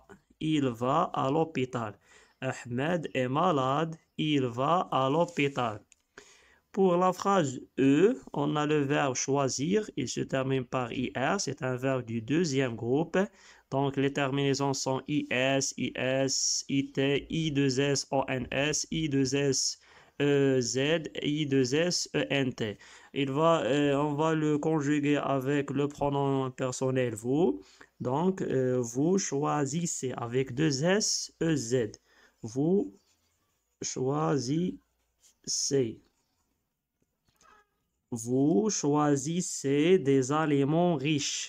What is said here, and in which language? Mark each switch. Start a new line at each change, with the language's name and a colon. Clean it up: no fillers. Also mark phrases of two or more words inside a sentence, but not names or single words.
French: Il va à l'hôpital. Ahmed est malade. Il va à l'hôpital. Pour la phrase E, on a le verbe choisir. Il se termine par IR. C'est un verbe du deuxième groupe. Donc, les terminaisons sont IS, IS, IT, I2S, ONS, I2S, EZ, I2S, ENT. On va le conjuguer avec le pronom personnel vous. Donc, vous choisissez avec deux S, EZ. Vous choisissez. Vous choisissez des aliments riches.